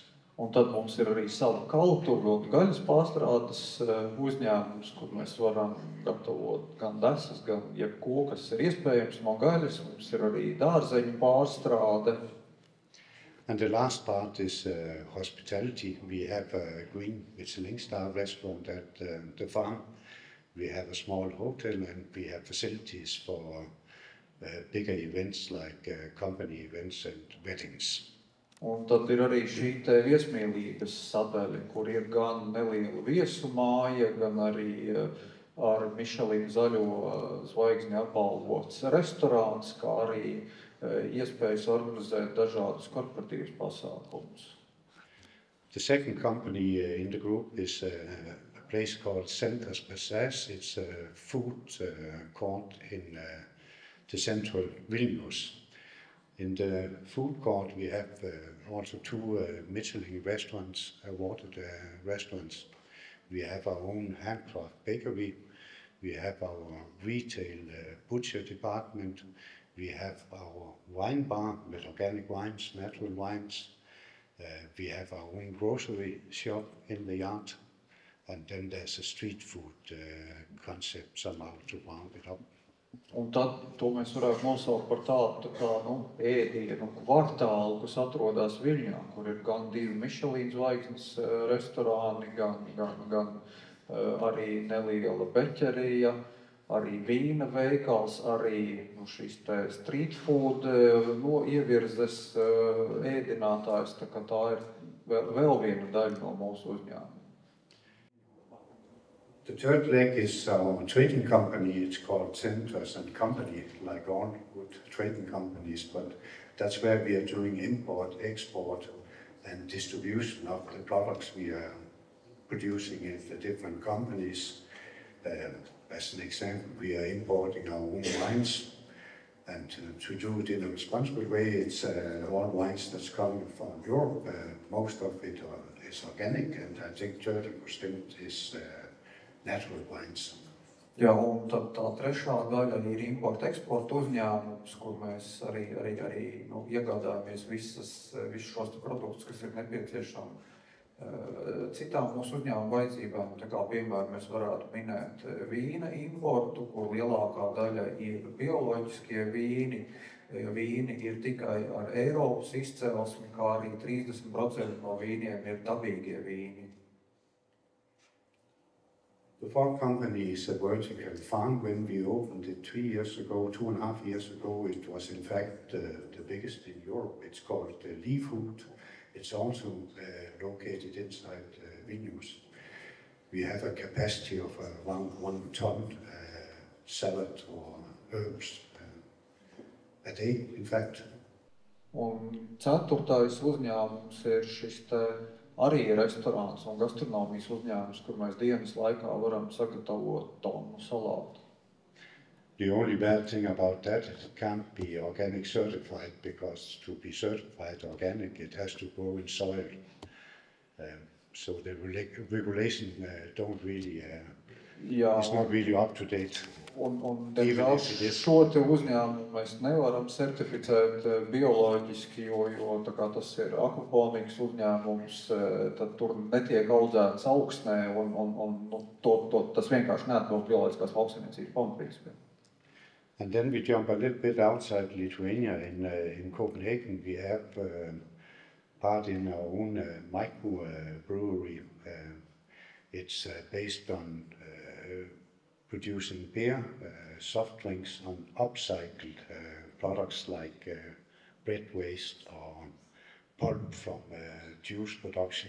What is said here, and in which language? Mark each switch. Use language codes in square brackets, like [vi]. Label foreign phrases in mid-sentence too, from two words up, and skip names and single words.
[lv] Un tad mums ir arī sava kaltuve un gaļas pārstrādes uzņēmums, kur mēs varam gatavot gan desas, gan jebko, kas ir iespējams no gaļas. Mums ir arī dārzeņu pārstrāde. [en] And the last part is hospitality. We have a green Michelin star restaurant at the farm. We have a small hotel, and we have facilities for bigger events like company events and weddings. [lv] Un tad ir arī šī te viesmīlības sadaļa, kur ir gan neliela viesu māja, gan arī ar Michelin zaļo zvaigzni apbalvots restorāns, kā arī iespējas organizēt dažādus korporatīvus pasākumus. [en] The second company in the group is a place called Centers Passage. It's a food court in the central Vilnius. In the food court, we have also 2 Michelin restaurants, awarded restaurants. We have our own handcraft bakery. We have our retail butcher department. We have our wine bar with organic wines, natural wines. We have our own grocery shop in the yard. And then there's a street food concept somehow to round it up. [lv] Un tad to mēs varētu nosaukt par tādu kā ēdienu kvartālu, kas atrodas Viļņā, kur ir gan 2 Michelin zvaigznes restorāni, gan arī neliela beķerija, arī vīna veikals, arī šis te [en] street food [lv] ievirzes ēdinātājs, tā kā tā ir vēl viena daļa no mūsu uzņēmuma. [en] The third leg is our trading company. It's called Centers and Company, like all good trading companies, but that's where we are doing import, export, and distribution of the products we are producing in the different companies. As an example, we are importing our own wines, and to do it in a responsible way, it's all wines that's coming from Europe. Most of it is organic, and I think 30% is natural wines. [lv] Jā, un tad tā trešā daļa ir importa-eksporta uzņēmums, kur mēs arī iegādājamies visus šos produktus, kas ir nepieciešami citām mūsu uzņēmuma vajadzībām. Tā kā piemēram mēs varētu minēt vīna importu, kur lielākā daļa ir bioloģiskie vīni. Vīni ir tikai ar Eiropas izcelsmi, kā arī 30% no vīniem ir dabīgie vīni. [en] The Ford company is a vertical farm. When we opened it 3 years ago, 2.5 years ago, it was in fact the biggest in Europe. It's called Lifood. It's also located inside Vilnius. We have a capacity of around 1 ton salad or herbs a day, in fact. [lv] Un ceturtais uzņēmums ir šis te arī restorāns un gastronomijas uzņēmums, kur mēs dienas laikā varam sagatavot tonu salātu. [en] The only bad thing about that, it can't be organic certified, because to be certified organic, it has to grow in soil. So the regulation don't really, it's not really up to date. [lv] Un šo te uzņēmumu mēs nevaram certificēt bioloģiski, jo tā kā tas ir akvaponikas uzņēmums, tad tur netiek audzēts augsnē, un tas vienkārši neatbilst bioloģiskās lauksaimniecības pamatprincipiem. [en] And then we jump a little bit outside Lithuania. In Copenhagen, we have part in our own micro brewery. It's based on producing beer, soft drinks, on upcycled products like bread waste or pulp from juice production.